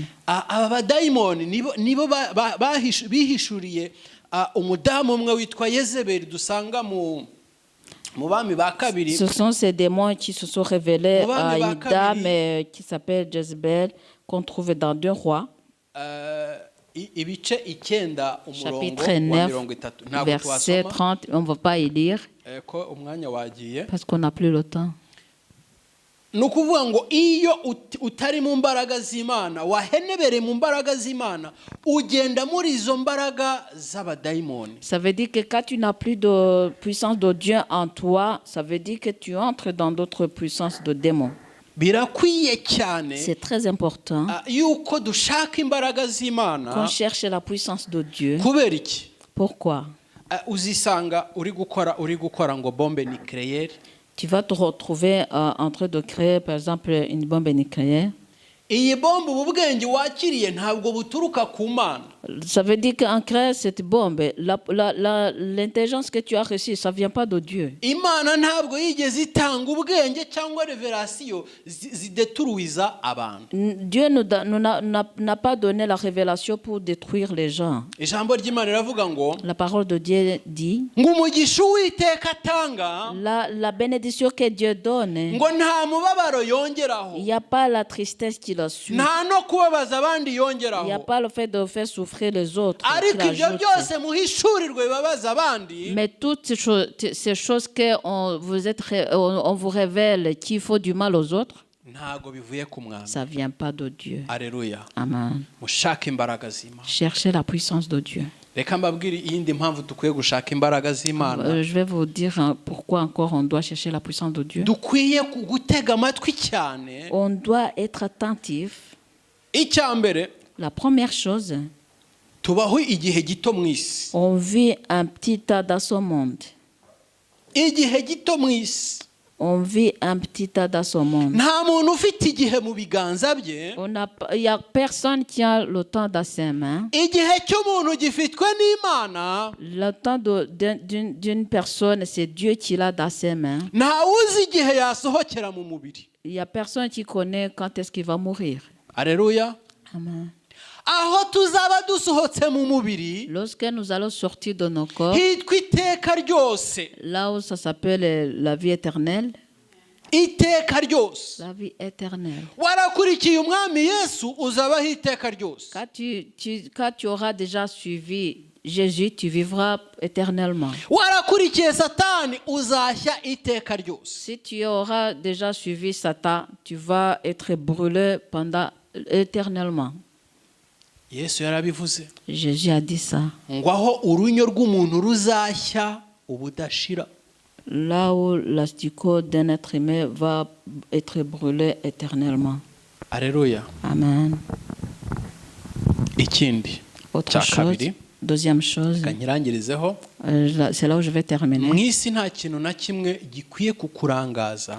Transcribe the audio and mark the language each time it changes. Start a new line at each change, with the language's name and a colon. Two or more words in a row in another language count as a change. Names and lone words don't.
Kinyarwanda: aba badayimoni nibo bihishuriye umudamu umwe witwa Yezebeli dusanga mu bami ba kabiri.
French: Ce sont ces démons qui se sont révélés à une dame qui s'appelle Jezebel, qu'on trouve dans 2 Rois.
Kinyarwanda: ibice 9 umurongo
French: Chapitre
Kinyarwanda: wa 9, 30.
French: verset 30, on ne va pas y lire
Kinyarwanda: ko umwanya wagiye.
French: parce qu'on n'a plus le temps.
Kinyarwanda: ni ukuvuga ngo iyo utari mu mbaraga z'Imana, wahenebere mu mbaraga z'Imana, ugenda muri izo mbaraga z'abadayimoni.
French: Ça veut dire que quand tu n'as plus de puissance de Dieu en toi, ça veut dire que tu entres dans d'autres puissances de démons.
Kinyarwanda: birakwiye cyane
French: C'est très important
Kinyarwanda: yuko dushaka imbaraga z'Imana.
French: qu'on cherche la puissance de Dieu.
Kinyarwanda: kubera iki?
French: Pourquoi?
Kinyarwanda: uzisanga uri gukora ngo
French: bombe nucléaire. Tu vas te retrouver en train de créer, par exemple, une bombe nucléaire.
Kinyarwanda: iyi bombe ubu bwenge wakiriye ntabwo buturuka ku Mana.
French: Ça veut dire qu'en créant cette bombe, l'intelligence que tu as reçue, ça ne vient pas de Dieu.
Kinyarwanda: Imana ntabwo yigeze itanga ubwenge cyangwa revelation zideturuiza abantu.
French: Dieu n'a pas donné la révélation pour détruire les gens.
Kinyarwanda: ijambo ry'Imana riravuga ngo
French: La parole de Dieu dit,
Kinyarwanda: ngo umugisha Uwiteka atanga
French: la bénédiction que Dieu donne,
Kinyarwanda: ngo nta mubabaro yongeraho,
French: il n'y a pas la tristesse qui la suit.
Kinyarwanda: nta no kubabaza abandi
French: Il n'y a
Kinyarwanda: yongeraho.
French: pas le fait de faire souffrir les autres. qui
Kinyarwanda: ariko ibyo
French: l'ajoute.
Kinyarwanda: byose muhishurirwe bibabaza abandi.
French: Mais toutes ces choses qu'on vous révèle qu'il faut du mal aux autres,
Kinyarwanda: ntago bivuye ku Mwami.
French: ça ne vient pas de Dieu. Alleluia. Amen.
Kinyarwanda: mushake imbaraga z'Imana.
French: Cherchez la puissance de Dieu.
Kinyarwanda: reka mbabwire iyindi mpamvu dukwiye gushaka imbaraga z'Imana.
French: Je vais vous dire pourquoi encore on doit chercher la puissance de Dieu.
Kinyarwanda: dukwiye gutega amatwi cyane.
French: On doit être attentif.
Kinyarwanda: icya mbere,
French: La première chose,
Kinyarwanda: tubaho igihe gito mu isi.
French: on vit un petit tas dans ce monde.
Kinyarwanda: igihe gito mu isi.
French: On vit un petit tas dans ce monde.
Kinyarwanda: nta muntu ufite igihe mu biganza bye.
French: Il n'y a personne qui a le temps dans ses mains.
Kinyarwanda: igihe cy'umuntu gifitwe n'Imana.
French: Le temps d'une personne, c'est Dieu qui l'a dans ses mains.
Kinyarwanda: nta uzi igihe yasohokera mu mubiri.
French: Il n'y a personne qui connaît quand est-ce qu'il va mourir. Alleluia. Amen.
Kinyarwanda: aho tuzaba dusohotse mu mubiri
French: Lorsque nous allons sortir de nos corps,
Kinyarwanda: hitwa iteka ryose.
French: là où ça s'appelle la vie éternelle,
Kinyarwanda: iteka ryose.
French: la vie éternelle.
Kinyarwanda: warakurikiye umwami Yesu uzabaho iteka ryose.
French: Quand tu auras déjà suivi Jésus, tu vivras éternellement.
Kinyarwanda: warakurikiye Satani uzashya iteka ryose.
French: Si tu auras déjà suivi Satan, tu vas être brûlé éternellement.
Kinyarwanda: Yesu yarabivuze
French: Jésus a dit ça.
Kinyarwanda: ngo aho urunyo rw'umuntu ruzashya ubudashira.
French: Là où l'asticot d'un être humain va être brûlé éternellement. Alleluia. Amen.
Kinyarwanda: ikindi
French: Autre
Kinyarwanda: cya
French: chose,
Kinyarwanda: kabiri,
French: Deuxième chose,
Kinyarwanda: kanyirangirizeho
French: c'est là où je vais
Kinyarwanda: mu
French: terminer.
Kinyarwanda: isi nta kintu na kimwe gikwiye kukurangaza.